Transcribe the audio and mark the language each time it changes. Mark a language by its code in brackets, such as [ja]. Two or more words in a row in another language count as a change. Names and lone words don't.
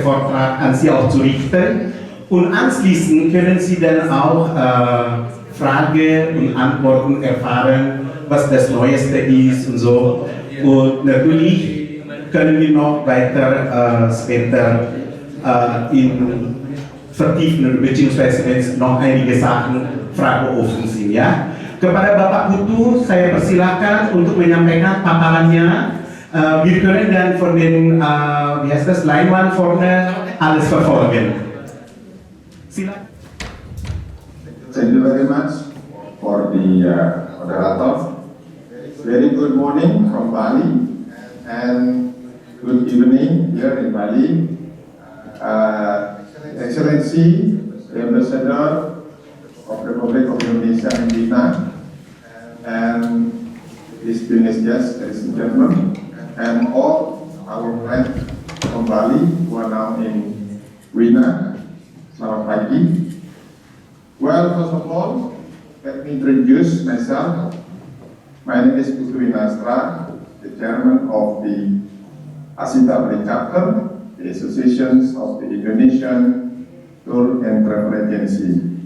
[de] Vortrag an Sie auch zu richten. Und anschließend können Sie dann auch Fragen und Antworten erfahren, was das Neueste ist und so. Und natürlich können wir noch weiter später in vertiefen, beziehungsweise wenn es noch einige Sachen Fragen offen sind, ja. [id] Kepada Bapak Putu, saya persilakan untuk menyampaikan paparannya. [de] Wir können dann von den, wie heißt das, Leinwand vorne alles verfolgen. [id] Silakan. [en] Thank you very much for the moderator. Very good morning from Bali and good evening here in Bali. Excellency, the Ambassador of the Republic of Indonesia in Vietnam, and distinguished guests, ladies and gentlemen, and all our friends from Bali who are now in Wien. [id] Selamat pagi. [en] Well, first of all, let me introduce myself. My name is Gustav, the chairman of the ASITA Bali chapter, the Associations of the Indonesian Tour and Travel Agency.